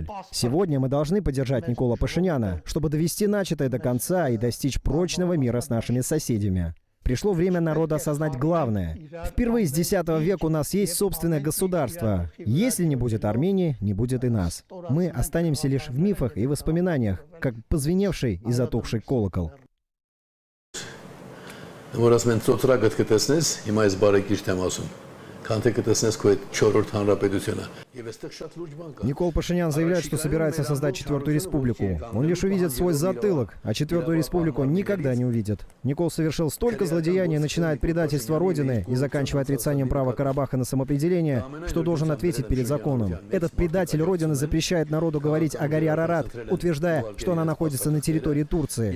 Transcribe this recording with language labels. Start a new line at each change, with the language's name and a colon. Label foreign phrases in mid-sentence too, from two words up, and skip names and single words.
Russian: Сегодня мы должны поддержать Никола Пашиняна, чтобы довести начатое до конца и достичь прочного мира с нашими соседями. Пришло время народа осознать главное. Впервые с X века у нас есть собственное государство. Если не будет Армении, не будет и нас. Мы останемся лишь в мифах и воспоминаниях, как позвеневший и затухший колокол.
Armenian: Որ ասում են ծոծրակը կտեսնես, հիմա այս բարեկիրթ եմ ասում, քան թե կտեսնես քո այդ 4-րդ հանրապետությունը։ Եվ այստեղ շատ լուրջ բան կա։
Russian: Никол Пашинян заявляет, что собирается создать четвертую республику. Он лишь увидит свой затылок, а четвертую республику он никогда не увидит. Никол совершил столько злодеяний, начиная от предательства Родины и заканчивая отрицанием права Карабаха на самоопределение, что должен ответить перед законом. Этот предатель Родины запрещает народу говорить о горе Арарат, утверждая, что она находится на территории Турции.